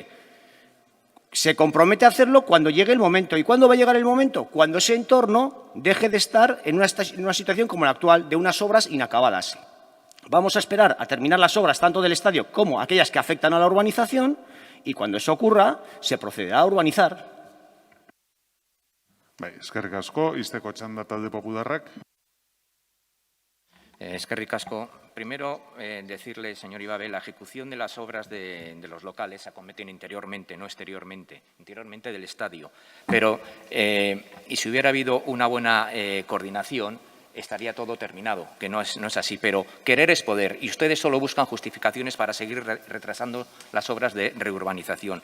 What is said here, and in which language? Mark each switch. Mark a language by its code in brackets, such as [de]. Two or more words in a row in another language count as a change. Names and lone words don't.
[es] Se compromete a hacerlo cuando llegue el momento. ¿Y cuándo va a llegar el momento? Cuando ese entorno deje de estar en una situación como la actual, de unas obras inacabadas. Vamos a esperar a terminar las obras tanto del estadio como aquellas que afectan a la urbanización y cuando eso ocurra, se procederá a urbanizar. [eu] Eskerrik asko, izteko txanda talde popularrak. Eskerrik asko. [es] Primero, decirle, señor Ibabe, la ejecución de las obras de los locales se acometen interiormente, no exteriormente, interiormente del estadio. Pero, y si hubiera habido una buena coordinación, estaría todo terminado, que no es así. Pero querer es poder, y ustedes solo buscan justificaciones para seguir retrasando las obras de reurbanización.